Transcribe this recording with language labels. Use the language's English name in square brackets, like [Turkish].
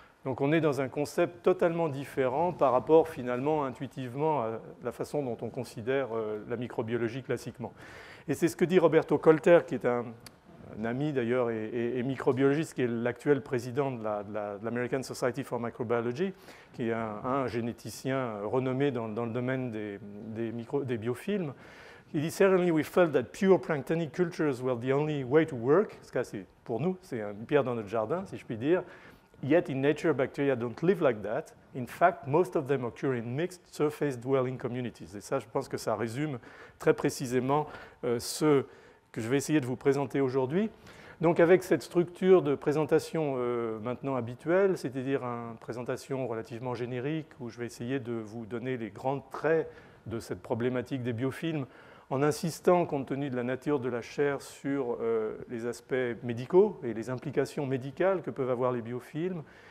[French] Donc on est dans un concept totalement différent par rapport, finalement, intuitivement, à la façon dont on considère la microbiologie classiquement. Et c'est ce que dit Roberto Colter, qui est un ami d'ailleurs et microbiologiste, qui est l'actuel président de l'American Society for Microbiology, qui est un généticien renommé dans le domaine des biofilms. Il dit [English] « Certainly we felt that pure planktonic cultures were the only way to work ». [French] Ce cas, pour nous, c'est une pierre dans notre jardin, si je puis dire. [English] Yet in nature, bacteria don't live like that. In fact, most of them occur in mixed surface dwelling communities. [French] Et ça, je pense que ça résume très précisément ce que je vais essayer de vous présenter aujourd'hui. Donc avec cette structure de présentation maintenant habituelle, c'est-à-dire une présentation relativement générique où je vais essayer de vous donner les grands traits de cette problématique des biofilms en insistant, compte tenu de la nature de la chair, sur les aspects médicaux et les implications médicales que peuvent avoir les biofilms.